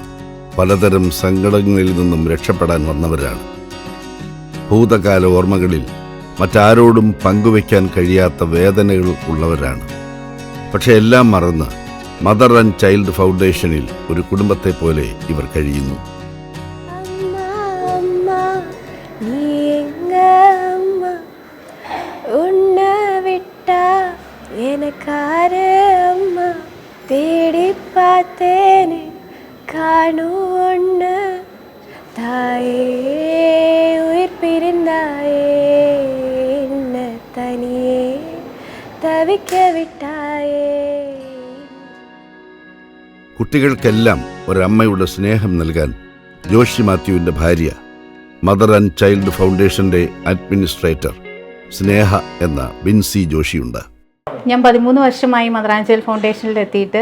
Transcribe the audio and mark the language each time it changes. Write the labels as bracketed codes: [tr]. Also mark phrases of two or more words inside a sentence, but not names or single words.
[ml] പലതരം സങ്കടങ്ങളിൽ നിന്നും രക്ഷപ്പെടാൻ വന്നവരാണ്. ഭൂതകാല ഓർമ്മകളിൽ മറ്റാരോടും പങ്കുവയ്ക്കാൻ കഴിയാത്ത വേദനകൾ ഉള്ളവരാണ്. പക്ഷെ എല്ലാം മറന്ന് [en] mother and child foundation [ml] ഒരു കുടുംബത്തെ പോലെ ഇവർ കഴിയുന്നു. [ta] தேடி பார்த்தேனே காணும் ஒன்று தாயே உயிர் பிரிந்தாயே என்ன தனியே தவிக்க വിട്ടായേ. [ml] കുട്ടികൾക്കെല്ലാം ഒരമ്മയുടെ സ്നേഹം നൽകാൻ ജോഷി മാത്യുവിൻ്റെ ഭാര്യ, [en] mother and child foundation [ml] അഡ്മിനിസ്ട്രേറ്റർ സ്നേഹ എന്ന ബിൻസി ജോഷിയുണ്ട്. ഞാൻ 13 വർഷമായി [en] mother and child foundation [ml] എത്തിയിട്ട്.